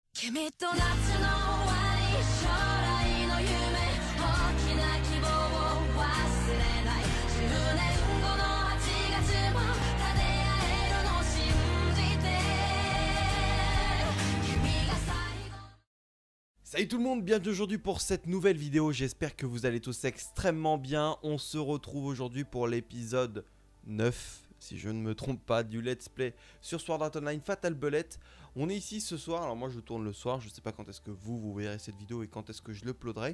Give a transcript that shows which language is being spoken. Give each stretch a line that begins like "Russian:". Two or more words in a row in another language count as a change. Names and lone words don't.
Japanese: 君と夏の終わり将来の夢大きな希望を忘れない10年後の8月も立て合えるの信じて君が最後。
French: Salut tout le monde, bienvenue aujourd'hui pour cette nouvelle vidéo, j'espère que vous allez tous extrêmement bien. On se retrouve aujourd'hui pour l'épisode 9, si je ne me trompe pas, du
English: let's play
French: sur Sword Art Online Fatal Bullet. On est ici ce soir, alors moi je tourne le soir, je sais pas quand est-ce que vous verrez cette vidéo et quand est-ce que je l'uploaderai.